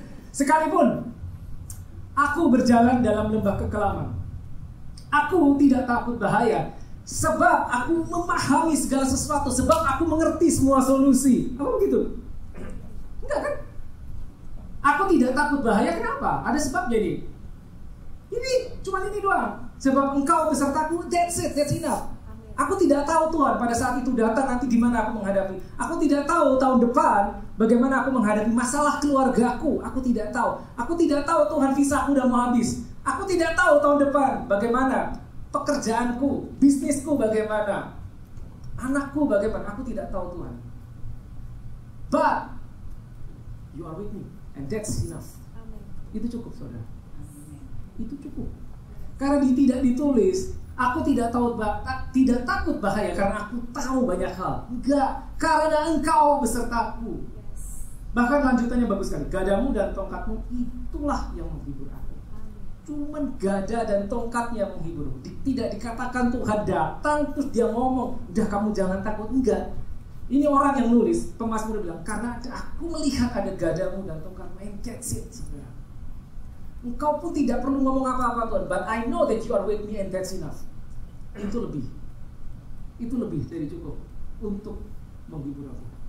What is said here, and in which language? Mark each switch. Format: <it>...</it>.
<id>Sekalipun aku berjalan dalam lembah kekelaman, aku tidak takut bahaya, sebab aku memahami segala sesuatu, sebab aku mengerti semua solusi. Apa begitu? Enggak kan? Aku tidak takut bahaya, kenapa? Ada sebabnya nih. Ini, cuma ini doang. Sebab engkau besertaku,</id> <en>that's it, that's enough.</en> <id>Aku tidak tahu Tuhan pada saat itu datang nanti di mana aku menghadapi. Aku tidak tahu tahun depan bagaimana aku menghadapi masalah keluargaku. Aku tidak tahu. Aku tidak tahu Tuhan visaku udah mau habis. Aku tidak tahu tahun depan bagaimana pekerjaanku, bisnisku bagaimana, anakku bagaimana. Aku tidak tahu Tuhan.</id> <en>But you are with me, and that's enough.</en> <id>Itu cukup, saudara. Itu cukup. Karena tidak ditulis, aku tidak takut bahaya karena aku tahu banyak hal. Enggak, karena engkau besertaku. Bahkan lanjutannya bagus sekali. Gadamu dan tongkatmu itulah yang menghibur aku. Cuman gada dan tongkatnya menghibur. Tidak dikatakan Tuhan datang terus dia ngomong, udah kamu jangan takut. Enggak. Ini orang yang nulis, pemazmur bilang, karena aku melihat ada gadamu dan tongkatmu,</id> <en>and that's it,</en> <id>saudara. Engkau pun tidak perlu ngomong apa-apa Tuhan,</id> <en>but I know that you are with me and that's enough.</en> <id>Itu lebih dari cukup untuk menghibur aku.</id>